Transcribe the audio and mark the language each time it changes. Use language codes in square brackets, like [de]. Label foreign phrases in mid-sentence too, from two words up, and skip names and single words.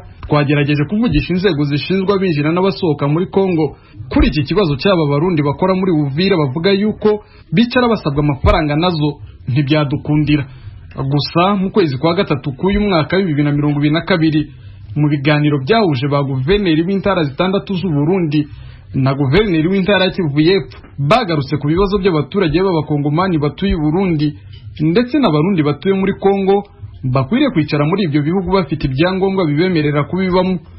[rw] Twagerageje kuvugisha inzego zishinzwe abinjira n'abasohoka muri Kongo kuri iki kibazo cy'aba barundi bakora muri Uvira, bavuga yuko bicara basabwa amafaranga nazo ntibyadukundira. Gusa mu kwezi kwa gatatu k'uyu mwaka wa 2022 mu biganiro byahuje ba guverineri b'intara 6 z'u Burundi na guverineri w'intara ya Kivu y'Epfo, bagarutse ku bibazo by'abaturage b'abakongomani batuye Burundi ndetse n'abarundi batuye muri Kongo bakwiriye kwicara muri ibyo bihugu bafite ibyangombwa bibemerera kubibamo.